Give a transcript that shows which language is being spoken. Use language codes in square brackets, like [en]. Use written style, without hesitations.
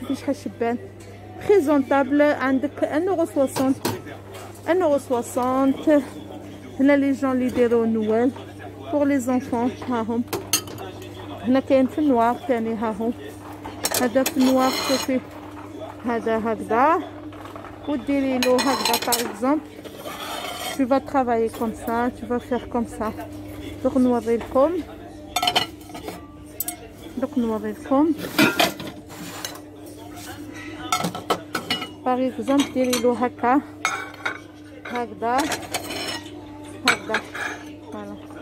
[ar] شوفي شحال شبان، بريزونطابل. عندك 1,60€، 1,60€. هنا لي جون اللي يديرو نوال بور لي زونفون، هاهم. هنا كاين في النوار تاني، هاهو هذا في النوار. شوفي هذا هكذا، وديري له هكذا باغ اكزومبل. [fr] tu vas travailler comme ça, tu vas faire comme ça. [ar] دوك نوريلكم، دوك نوريلكم باغ اكزومبل. ديري له هكا هكذا هكذا، فوالا.